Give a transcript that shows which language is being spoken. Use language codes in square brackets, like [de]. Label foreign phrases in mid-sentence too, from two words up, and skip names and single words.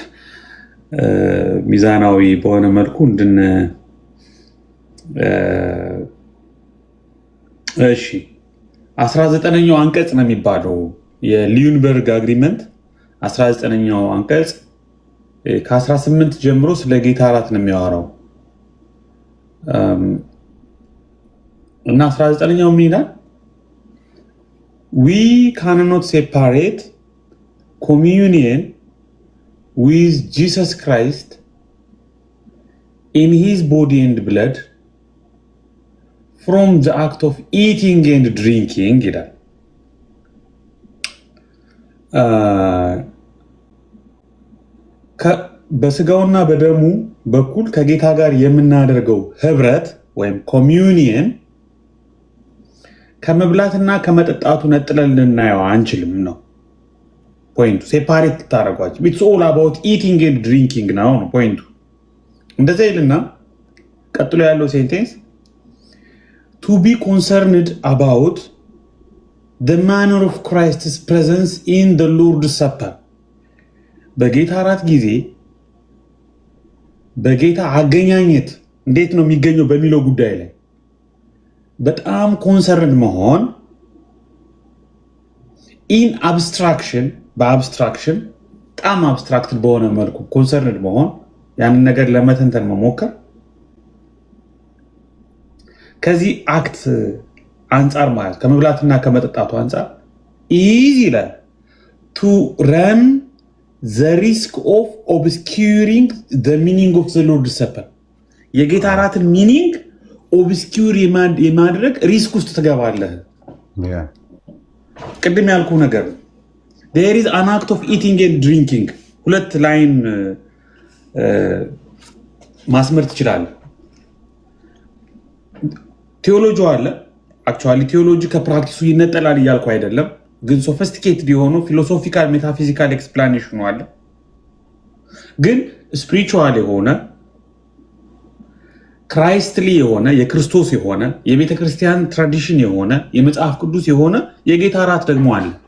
[am] ሚዛናዊ በሆነ መልኩ እሺ 19ኛው አንቀጽ ነው የሚባለው የሊዩንበርግ አግሪመንት 19ኛው አንቀጽ ከ18 ጀምሮ ስለ ጌታ እራት ነው የሚያወራው እና 19ኛው ምን ይላል? [en] We cannot separate communion with Jesus Christ in his body and blood from the act of eating and drinking ይላል። [am] በስጋውና በደሙ በኩል ከጌታ ጋር የምናደርገው ህብረት ወይም ኮሚዩኒየን ከመብላትና ከመጠጣቱ ነጥለን ልናየው አንችልም ነው ፖይንቱ። ሴፓሬት ታደርጓቸው [en] it's all about eating and drinking [am] ነው ፖይንቱ። እንደዛ ይልና ቀጥሎ ያለው ሴንቴንስ [en] to be concerned about the manner of Christ's presence in the Lord's Supper [am] በጌታ እራት ጊዜ በጌታ አገኛኘት እንዴት ነው የሚገኘው በሚለው ጉዳይ ላይ በጣም ኮንሰርን መሆን [en] in abstraction [am] በአብስትራክሽን በጣም አብስትራክት በሆነ መልኩ ኮንሰርንድ መሆን ያንን ነገር ለመተንተን መሞከር ከዚህ አክት አንጻር ማለት ከመብላትና ከመጠጣቱ አንጻር ኢዝ ይላል [en] to run the risk of obscuring the meaning of the Lord's Supper [am] የጌታ እራትን ሚኒንግ ኦብስኪውር የማድረግ ሪስክ ውስጥ ትገባለህ። ቅድም ያልኩ ነገር [en] there is an act of eating and drinking [am] ሁለት ላይን ማስመር ትችላለህ። ቴዎሎጂ አለ። አክቹዋሊ ቴዎሎጂ ከፕራክቲሱ ይነጠላል እያልኩ አይደለም፣ ግን ሶፊስቲኬትድ የሆኑ ፊሎሶፊካል ሜታፊዚካል ኤክስፕላኔሽኑ አለ። ግን ስፒሪቹዋል የሆነ ክራይስትሊ የሆነ የክርስቶስ የሆነ የቤተ ክርስቲያን ትራዲሽን የሆነ የመጽሐፍ ቅዱስ የሆነ የጌታ እራት ደግሞ አለ።